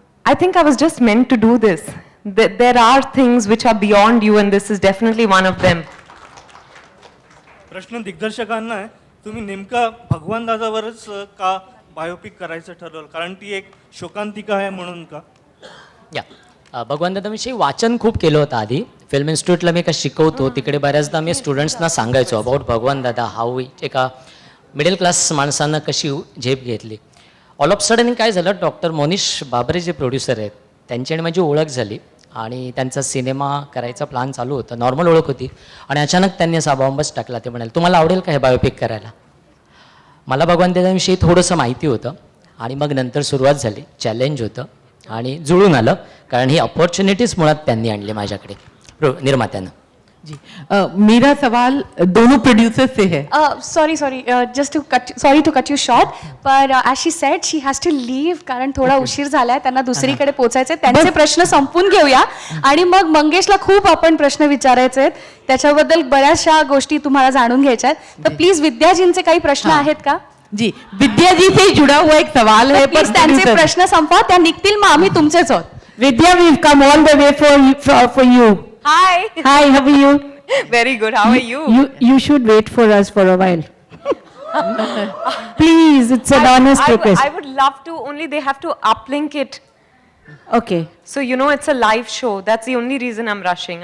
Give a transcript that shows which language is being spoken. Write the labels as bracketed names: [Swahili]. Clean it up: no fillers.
[English] I think I was just meant to do this. There are things which are beyond you, and this is definitely one of them. [Marathi] प्रश्न दिग्दर्शकांना आहे, तुम्ही नेमका भगवान दादावरच का biopic करायचं ठरवलं? कारण ती एक शोकांतिका आहे म्हणून का? भगवान दादाविषयी वाचन खूप केलं होतं आधी. फिल्म इन्स्टिट्यूटला मी का शिकवतो, तिकडे बऱ्याचदा मी स्टुडंट्सना सांगायचो [English] about Bhagwan Dada, how [Marathi] एका मिडल क्लास माणसानं कशी झेप घेतली. ऑल ऑफ सडन काय झालं, डॉक्टर मोनिश बाबरे जे प्रोड्युसर आहेत त्यांची आणि माझी ओळख झाली आणि त्यांचा सिनेमा करायचा प्लॅन चालू होता. नॉर्मल ओळख होती आणि अचानक त्यांनी असा बॉम्बच टाकला. ते म्हणाले, तुम्हाला आवडेल का हे बायोपिक करायला? मला भगवान दादाविषयी थोडंसं माहिती होतं आणि मग नंतर सुरुवात झाली. चॅलेंज होतं आणि जुळून आलं, कारण ही अपॉर्च्युनिटीज मुळात त्यांनी आणली माझ्याकडे, निर्मात्यानं. [Hindi] जी मेरा सवाल दोनों प्रोड्यूसर से है. [English] sorry to cut you short, पर as she said she has to leave, [Marathi] कारण थोडा उशीर झालाय, त्यांना दुसरीकडे पोचायचे. त्यांचे प्रश्न संपून घेऊया आणि मग मंगेशला खूप आपण प्रश्न विचारायचे आहेत, त्याच्याबद्दल बऱ्याचशा गोष्टी तुम्हाला जाणून घ्यायच्या आहेत. तर प्लीज विद्याजींचे काही प्रश्न आहेत का? [Hindi] जी विद्या जी से जुड़ा हुआ एक सवाल है, [Marathi] प्लीज त्यांचे प्रश्न संपवा, त्या निघतील, मग आम्ही तुमचेच आहोत. [English] Vidya, we come all the way for you. Hi. Hi, how are you? Very good. How are you? You should wait for us for a while. Please, it's an honest request. I would love to, only they have to uplink it. Okay. So, it's a live show. That's the only reason I'm rushing.